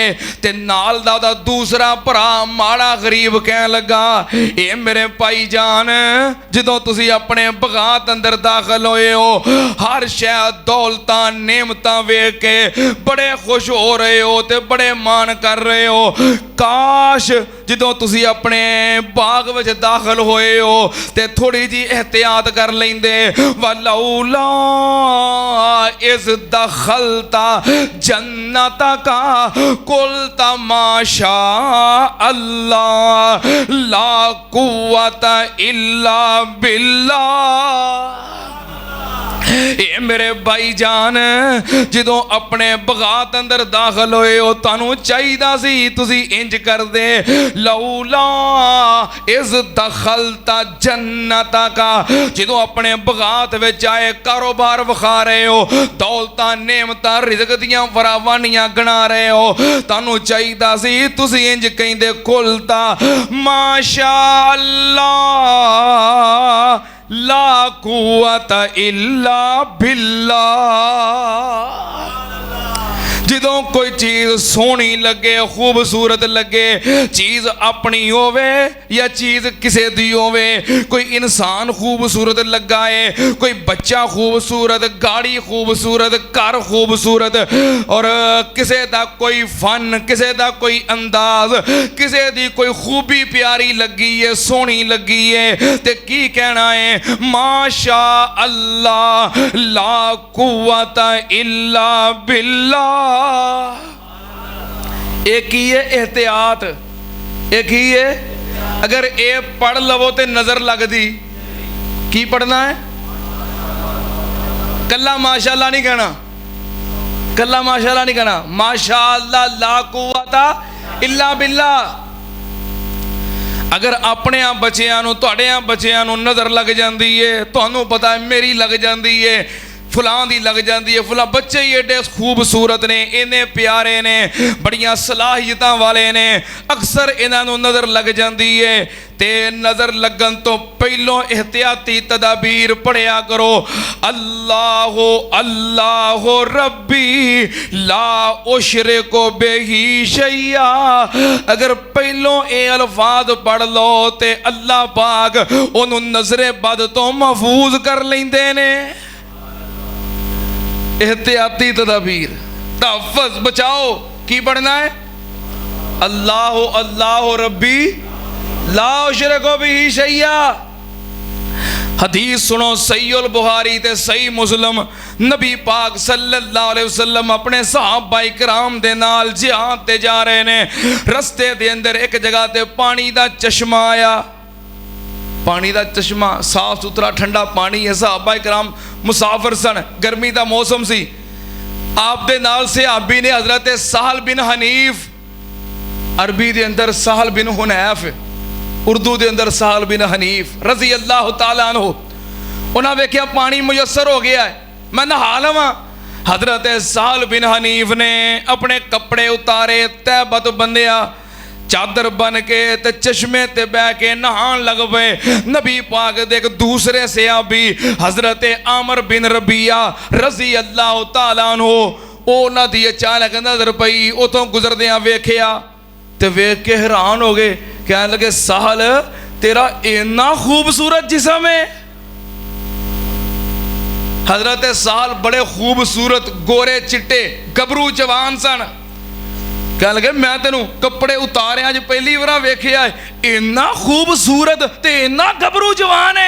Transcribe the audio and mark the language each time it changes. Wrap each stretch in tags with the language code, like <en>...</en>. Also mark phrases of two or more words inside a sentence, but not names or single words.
<pa>تے نال دا اوہدا دوسرا بھرا ماڑا غریب کہن لگا، اے میرے بھائی جان، جدوں تسی اپنے باغات اندر داخل ہوئے ہو، ہر شے دولتاں نعمتاں ویکھ کے بڑے خوش ہو رہے ہو تے بڑے مان کر رہے ہو. کاش جدوں تسی اپنے باغ وچ داخل ہوئے ہو تے تھوڑی جی احتیاط کر لیندے.</pa> <ar>ولولا إذ دخلت جنتك قلت ما شاء الله لا قوة إلا بالله.</ar> <pa>اے میرے بھائی جان، جدوں اپنے باغات اندر داخل ہوئے ہو، تہانوں چاہیدا سی تسی انج کر دے,</pa> <ar>لولا إذ دخلت جنتك,</ar> <pa>جدوں اپنے باغات وچ آئے، کاروبار وکھا رہے ہو، دولتاں نعمتاں رزق دیاں فراوانیاں گنا رہے ہو، تہانوں چاہیدا سی تسی انج کہندے,</pa> <ar>قلت ما شاء الله لا قوة إلا بالله.</ar> <pa>جدوں کوئی چیز سوہنی لگے، خوبصورت لگے، چیز اپنی ہووے یا چیز کسے دی ہووے، کوئی انسان خوبصورت لگا ہے، کوئی بچہ خوبصورت، گاڑی خوبصورت، گھر خوبصورت، اور کسے دا کوئی فن، کسے دا کوئی انداز، کسے دی کوئی خوبی پیاری لگی ہے، سوہنی لگی ہے، تے کی کہنا ہے,</pa> <ar>ما شاء الله لا قوة إلا بالله.</ar> <pa>اک ہی ہے احتیاط، اک ہی ہے، اگر یہ پڑھ لوو تو نظر لگتی، کی پڑھنا ہے,</pa> <ar>قلت ما شاء الله</ar> <pa>نہیں کہنا,</pa> <ar>قلت ما شاء الله</ar> <pa>نہیں کہنا,</pa> <ar>ما شاء الله لا قوة إلا بالله.</ar> <pa>اگر اپنے بچیاں نوں، تہاڈے بچیاں نوں نظر لگ جاتی ہے، تہانوں پتہ ہے میری لگ جاتی ہے، فلاں دی لگ جاتی ہے، فلاں بچے ہی ایڈے خوبصورت نے، اِنے پیارے نے، بڑیاں صلاحیتاں والے نے، اکثر اِنہاں نوں نظر لگ جاتی ہے. تے نظر لگن توں پہلوں احتیاطی تدابیر پڑھیا کرو,</pa> <ar>الله الله ربي لا أشرك به شيئا.</ar> <pa>اگر پہلوں یہ الفاظ پڑھ لو تو اللہ پاک اونہوں نظرِ بد توں محفوظ کر لیندے نے. احتیاطی تدابیر، تحفظ، بچاؤ، کی پڑھنا ہے,</pa> <ar>الله الله ربي لا أشرك به شيئا.</ar> <pa>حدیث سنو، صحیح البخاری تے صحیح مسلم، نبی پاک</pa> <ar>صلى الله عليه وسلم</ar> <pa>اپنے صحابہ اکرام دے نال جہاد تے جا رہے نے، رستے دے اندر اک جگہ تے پانی دا چشمہ آیا، پانی دا چشمہ، صاف ستھرا ٹھنڈا پانی ہے. صحابہ اکرام مسافر سن، گرمی دا موسم سی، آپ دے نال صحابی نے حضرت سہل بن حنیف، عربی دے اندر سہل بن حنیف، اردو دے اندر سہل بن حنیف</pa> <ar>رضي الله تعالى عنه,</ar> <pa>اونہاں ویکھیا پانی میسر ہو گیا ہے، میں نہا لواں. حضرت سہل بن حنیف نے اپنے کپڑے اتارے، تہبند بنھیا، چادر بنھ کے تے چشمے تے بہہ کے نہان لگ پئے. نبی پاک دے اک دوسرے صحابی حضرت عامر بن ربیعہ</pa> <ar>رضي الله تعالى عنه,</ar> <pa>اونہاں دی اچانک نظر پئی، اتوں گزردیاں ویکھیا تے ویکھ کے حیران ہو گئے، کہنے لگے سہل تیرا اِنا خوبصورت جسم ہے. حضرت سہل بڑے خوبصورت، گورے چٹے، گبھرو جوان سن، کہنے لگے میں تینوں کپڑے اتارے اج پہلی بار ویکھیا، اِنا خوبصورت تے اِنا گبھرو جوان ہے.</pa>